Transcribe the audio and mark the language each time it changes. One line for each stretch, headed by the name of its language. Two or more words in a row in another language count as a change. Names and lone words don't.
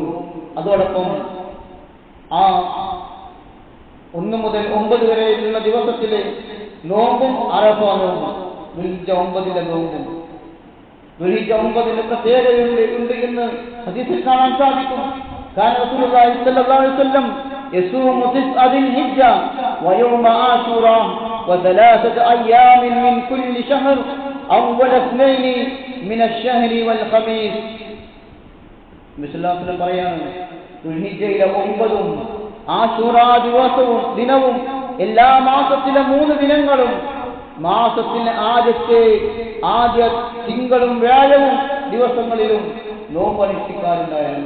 Malayalam: അതോടൊപ്പം ആ 1 മുതൽ 9 വരെയുള്ള ദിവസത്തിലെ നോമ്പും അറഫ നോമ്പും. ദുൽഹിജ്ജ 9 നോമ്പും ദുൽഹിജ്ജ 9 പ്രത്യേകതയുണ്ട് എന്ന് ഹദീസിൽ കാണാൻ സാധിക്കും.
Arabic: كان رسول الله صلى الله عليه وسلم يصوم 9 ذي الحجة ويوم عاشوراء وثلاثة أيام من كل شهر أول 2 من الشهر والخميس.
Malayalam: മിസ്ലാഫിനെ പറയാണ്, ദുൽഹിജ്ജയിലെ 9 ആശൂറാ ദിനവും എല്ലാ മാസത്തിലെ 3 ദിനങ്ങളും മാസത്തിന് ആദ്യ തിങ്കളും വ്യാഴവും ദിവസങ്ങളിലും നോമ്പ് അനുഷ്ഠിക്കാറുണ്ടായിരുന്നു.